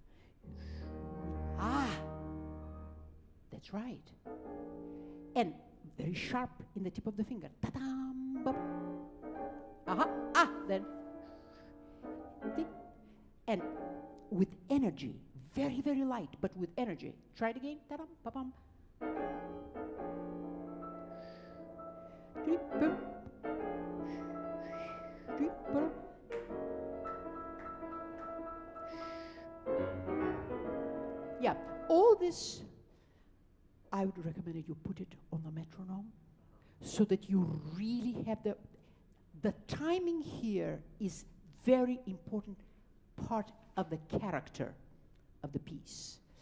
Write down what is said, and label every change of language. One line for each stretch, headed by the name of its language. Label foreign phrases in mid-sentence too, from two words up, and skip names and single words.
English: Ah, that's right. And very sharp in the tip of the finger. Ta-dam, bum. Ah, then. And with energy, very, very light, but with energy. Try it again. Ta-dam, ba-bum. Yeah, all this, I would recommend that you put it on the metronome so that you really have the timing here is very important part of the character of the piece.